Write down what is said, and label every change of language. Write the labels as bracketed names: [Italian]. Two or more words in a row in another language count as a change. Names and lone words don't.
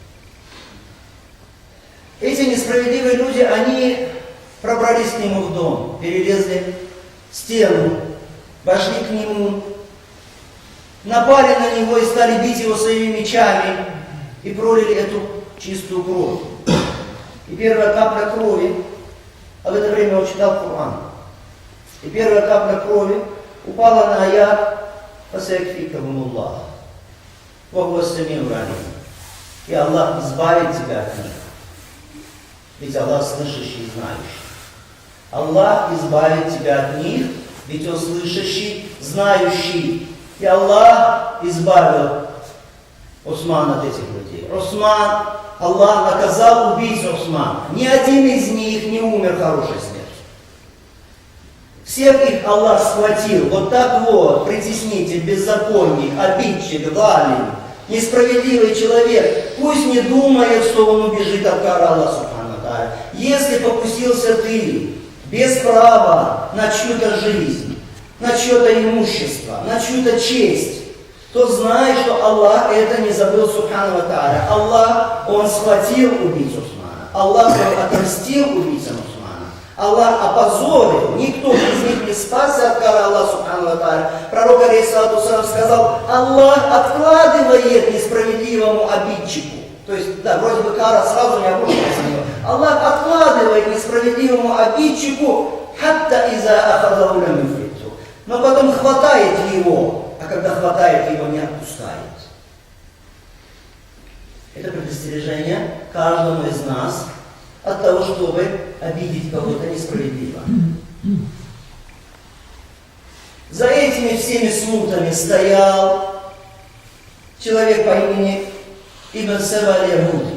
[Russian] Эти несправедливые люди, они пробрались к нему в дом, перелезли стену, вошли к нему, напали на него и стали бить его своими мечами и пролили эту чистую кровь. И первая капля крови, а в это время он читал Коран, и первая капля крови упала на аят [Arabic] «فسيكفيكهم الله وهو السميع العليم». [Russian] И Аллах избавит тебя от них. Ведь Аллах слышащий и знающий. Аллах избавит тебя от них, ведь Он слышащий, знающий. И Аллах избавил Усмана от этих людей. Усман, Аллах наказал убийц Усмана. Ни один из них не умер хорошей смертью. Всех их Аллах схватил. Вот так вот, притеснитель, беззаконник, обидчик, галим, несправедливый человек. Пусть не думает, что он убежит от кары Аллаха [Arabic] سبحانه وتعالى. [Russian] Если покусился ты без права на чью-то жизнь, на чье-то имущество, на чью-то честь, то знай, что Аллах это не забыл [Arabic] سبحانه وتعالى. [Russian] Аллах, Он схватил убийцу Усмана. Аллах, Он отомстил убийцам Усмана. Аллах опозорил, никто из них не спасся от кары Аллаха [Arabic] سبحانه وتعالى. [Russian] Пророк, [Arabic] عليه الصلاة والسلام, [Russian] сказал: Аллах откладывает несправедливому обидчику. То есть, да, вроде бы кара сразу не обрушилась на него. Аллах откладывает несправедливому обидчику, [Arabic] حتى إذا أخذه لم يفلته. [Russian] Но потом хватает его, а когда хватает его, не отпускает. Это предостережение каждому из нас от того, чтобы обидеть кого-то несправедливо. За этими всеми смутами стоял человек по имени Ибн Саба аль-Яхуди.